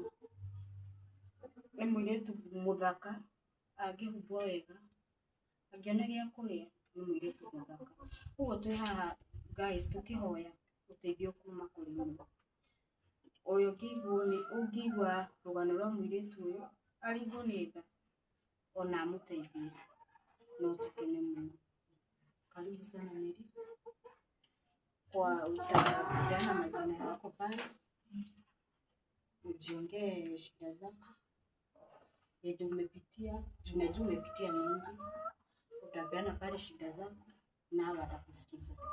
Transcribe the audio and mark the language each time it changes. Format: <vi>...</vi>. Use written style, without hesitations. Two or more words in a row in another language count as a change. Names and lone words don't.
<ki>Nĩ mũirĩtu mũthaka angĩhumbwo wega angĩona gĩa kũrĩa nĩ mũirĩtu mũthaka. Ũguo twĩ haha guys tũkĩhoya ũteithio kuma kũrĩ we. Ũrĩa ũngĩigua rũgano rwa mũirĩtu ũyũ aringwo nĩ tha ona amũteithie no tũkene mũno.</ki> <sw>Karibu sana Mary kwa utapeana majina yako pale ujiongee shida zako yenye umepitia, tunajua umepitia mingi, utapeana pale shida zako na watakusikiza.</sw>